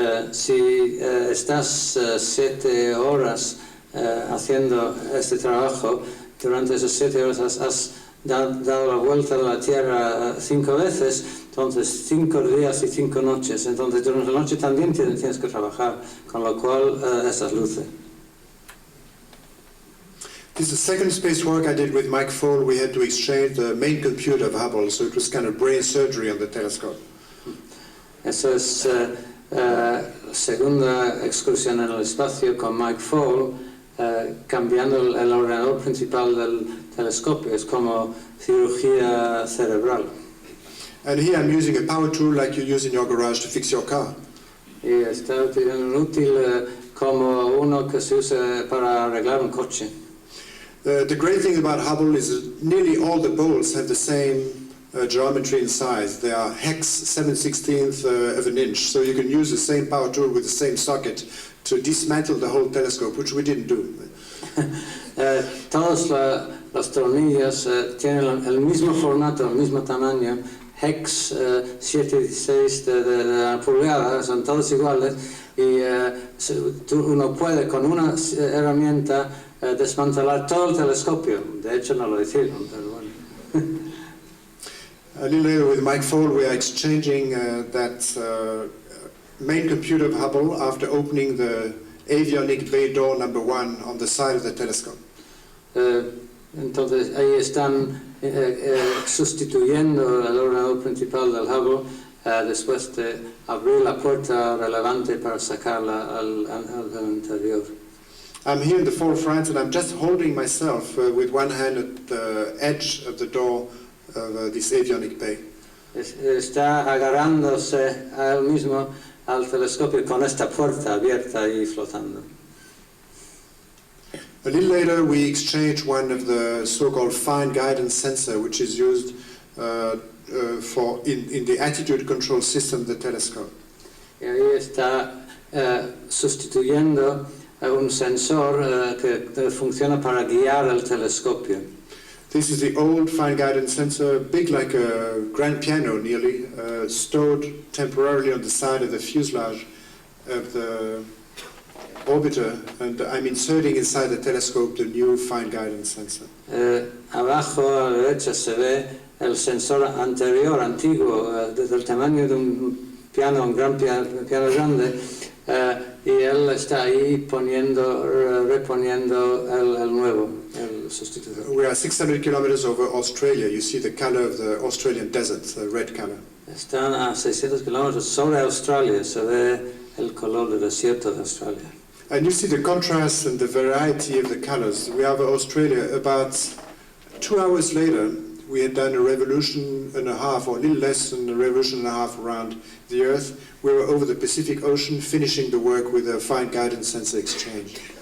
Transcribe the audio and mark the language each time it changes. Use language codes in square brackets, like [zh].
[es] Si estás 7 horas haciendo este trabajo, durante esas 7 horas has dado la vuelta a la Tierra 5 veces, entonces 5 días y 5 noches. Entonces durante la noche también tienes que trabajar, con lo cual esas luces. [en] This is the second spacewalk I did with Mike Foale. We had to exchange the main computer of Hubble, so it was kind of brain surgery on the telescope. [es] Eso es la segunda excursión en el espacio con Mike Foale, cambiando el ordenador principal del telescopio. Es como cirugía cerebral. [en] And here I'm using a power tool like you use in your garage to fix your car. [es] Y está utilizando un útil como uno que se usa para arreglar un coche. [en] The great thing about Hubble is that nearly all the bolts have the same geometry and size. They are hex 7/16 of an inch, so you can use the same power tool with the same socket to dismantle the whole telescope, which we didn't do. [es] Todos los tornillos tienen el mismo formato, el mismo tamaño, hex 7/16 de la pulgada, son todos iguales, y uno puede con una herramienta desmantelar todo el telescopio. De hecho no lo hicieron, pero bueno. [en] A little later with Mike Foale we are exchanging that main computer of Hubble after opening the avionic bay door number 1 on the side of the telescope. [es] Entonces ahí están sustituyendo el ordenador principal del Hubble después de abrir la puerta relevante para sacarla al interior. [en] I'm here in the forefront and I'm just holding myself with one hand at the edge of the door of this avionic bay. [es] Está agarrándose a él mismo al telescopio con esta puerta abierta y flotando. [en] A little later we exchange one of the so-called fine guidance sensor, which is used in the attitude control system of the telescope. [es] Y ahí está sustituyendo un sensor que funciona para guiar el telescopio. [en] This is the old fine guidance sensor, big like a grand piano nearly, stored temporarily on the side of the fuselage of the orbiter, and I'm inserting inside the telescope the new fine guidance sensor. [es] Abajo a la derecha se ve el sensor anterior, antiguo, del tamaño de un piano, un gran piano grande, y él está ahí reponiendo el nuevo, el sustituto. [en] We are 600 kilometers over Australia. You see the color of the Australian desert, the red color. [es] Están a 600 kilómetros sobre Australia, se ve el color del desierto de Australia. [en] And you see the contrast and the variety of the colors. We have Australia. About 2 hours later, we had done a revolution and a half, or a little less than a revolution and a half around the Earth. We were over the Pacific Ocean, finishing the work with a fine guidance sensor exchange.